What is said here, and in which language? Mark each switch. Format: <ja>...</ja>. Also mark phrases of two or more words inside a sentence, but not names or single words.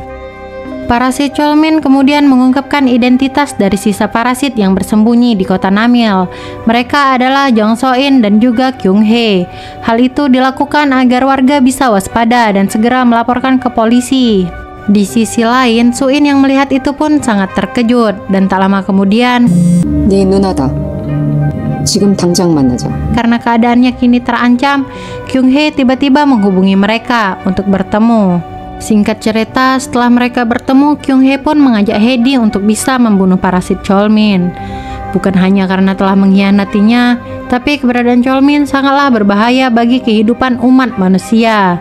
<id>Parasit Chol-min kemudian mengungkapkan identitas dari sisa parasit yang bersembunyi di kota Namil. Mereka adalah Jong So-in dan juga Kyung Hae. Hal itu dilakukan agar warga bisa waspada dan segera melaporkan ke polisi. Di sisi lain, Su-in yang melihat itu pun sangat terkejut, dan tak lama kemudian,</id> <ko>네 누나다. 지금 당장 만나자.</ko> <id>karena keadaannya kini terancam, Kyung Hae tiba-tiba menghubungi mereka untuk bertemu. Singkat cerita, setelah mereka bertemu, Kyung Hae pun mengajak Hedi untuk bisa membunuh parasit Chol-min. Bukan hanya karena telah mengkhianatinya, tapi keberadaan Chol-min sangatlah berbahaya bagi kehidupan umat manusia.</id>